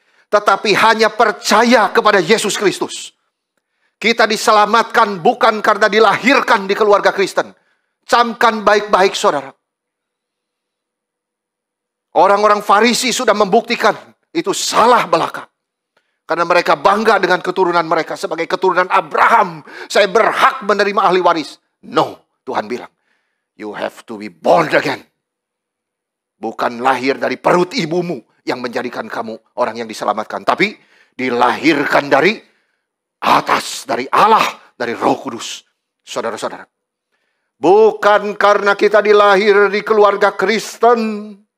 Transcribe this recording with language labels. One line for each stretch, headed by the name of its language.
Indonesian: Tetapi hanya percaya kepada Yesus Kristus. Kita diselamatkan bukan karena dilahirkan di keluarga Kristen. Camkan baik-baik, saudara. Orang-orang Farisi sudah membuktikan itu salah belaka. Karena mereka bangga dengan keturunan mereka sebagai keturunan Abraham. Saya berhak menerima ahli waris.
English: No,
Indonesian: Tuhan bilang.
English: You have to be born again.
Indonesian: Bukan lahir dari perut ibumu yang menjadikan kamu orang yang diselamatkan. Tapi dilahirkan dari atas, dari Allah, dari Roh Kudus. Saudara-saudara. Bukan karena kita dilahir di keluarga Kristen.